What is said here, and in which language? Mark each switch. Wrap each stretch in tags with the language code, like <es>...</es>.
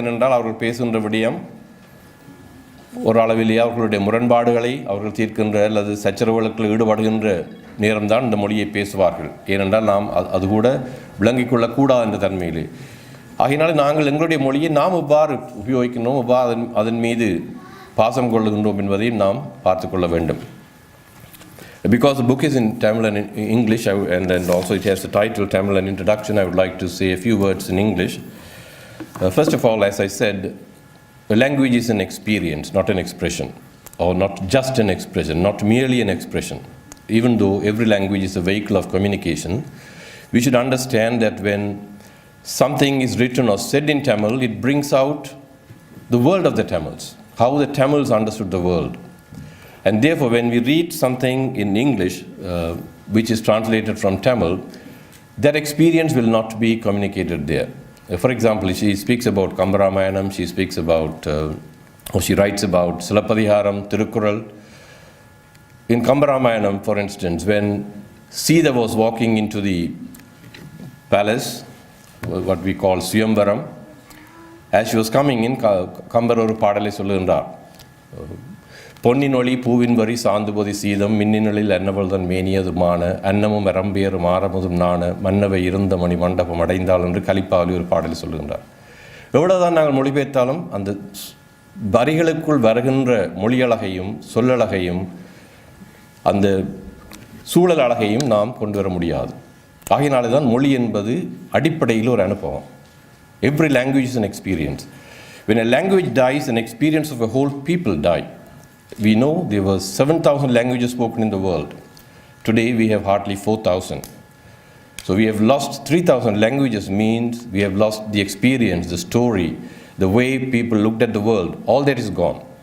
<ta>ஏனென்றால் அவர்கள் பேசுகின்ற விடயம் ஒரு அளவிலேயே அவர்களுடைய முரண்பாடுகளை அவர்கள் தீர்க்கின்ற அல்லது சச்சரவுகளுக்கு ஈடுபடுகின்ற நேரம்தான் இந்த மொழியை பேசுவார்கள். ஏனென்றால் நாம் அது கூட விளங்கிக் கொள்ளக்கூடாது என்ற தன்மையிலே. ஆகையினால நாங்கள் எங்களுடைய மொழியை நாம் எவ்வாறு உபயோகிக்கின்றோம், எவ்வாறு அதன் மீது பாசம் கொள்ளுகின்றோம் என்பதையும் நாம் பார்த்து கொள்ள வேண்டும்.</ta> <en>Because the book is in Tamil and in English, and also it has the title Tamil and Introduction, I would like to say a few words in English. First of all, as I said, a language is an experience, not an expression, or not just an expression, not merely an expression. Even though every language is a vehicle of communication, we should understand that when something is written or said in Tamil, it brings out the world of the Tamils, how the Tamils understood the world. And therefore, when we read something in English, which is translated from Tamil, that experience will not be communicated there. For example, she speaks about Kambaramayanam, she speaks about, or she writes about Silappadiharam, Tirukkural. In Kambaramayanam, for instance, when Sita was walking into the palace, what we call Swayamvaram, as she was coming in, Kambar</en> <ta>oru paadalai solluginrar. பொன்னினொளி பூவின் வரி சாந்துபதி சீதம் மின்னினொளில் அன்னவள்தன் மேனியதுமான அன்னமும் அரம்பியரும் ஆரமுதும் நாண மன்னவை இருந்த மணி மண்டபம் அடைந்தாள் என்று கலிப்பாவலி ஒரு பாடலை சொல்லுகின்றார். எவ்வளவுதான் நாங்கள் மொழிபெயர்த்தாலும் அந்த வரிகளுக்குள் வருகின்ற மொழியழகையும் சொல்லழகையும் அந்த சூழல் அழகையும் நாம் கொண்டு வர முடியாது. ஆகையினாலே தான் மொழி என்பது அடிப்படையில் ஒரு அனுபவம்.</ta> <en>Every language is an experience. When a language dies, an experience of a whole people die. We know there were 7,000 languages spoken in the world. Today we have hardly 4,000. So we have lost 3,000 languages, means we have lost the experience, the story, the way people looked at the world. All that is gone.</en>